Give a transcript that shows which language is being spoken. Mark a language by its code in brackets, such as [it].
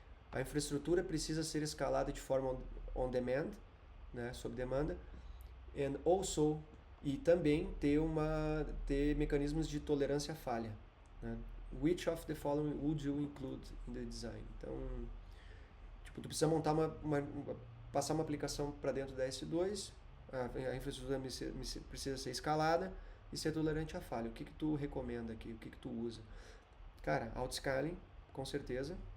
[pt] A infraestrutura precisa ser escalada de forma on demand, né, sob demanda, [en] and also [pt] E também ter mecanismos de tolerância à falha, né? [en] Which of the following would you include in the design? [pt] Então, tipo, tu precisa montar passar uma aplicação para dentro da S2, a infraestrutura precisa ser escalada e ser tolerante à falha. O que que tu recomenda aqui? O que que tu usa? Cara, auto-scaling, com certeza.